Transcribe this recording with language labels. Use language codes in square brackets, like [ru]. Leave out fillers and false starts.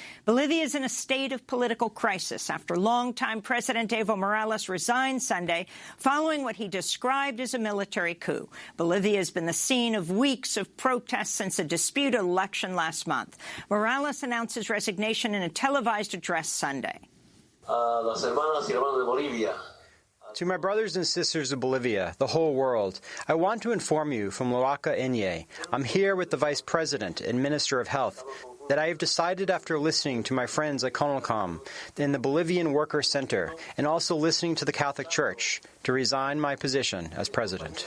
[en] Bolivia is in a state of political crisis after longtime President Evo Morales resigned Sunday following what he described as a military coup. Bolivia has been the scene of weeks of protests since a disputed election last month. Morales announced his resignation in a televised address Sunday. [es] Las hermanas y hermanos de Bolivia. [en] To my brothers and sisters of Bolivia, the whole world, I want to inform you from Loaca Inye. I'm here with the Vice President and Minister of Health that I have decided after listening to my friends at CONALCOM in the Bolivian Workers' Center and also listening to the Catholic Church to resign my position as president.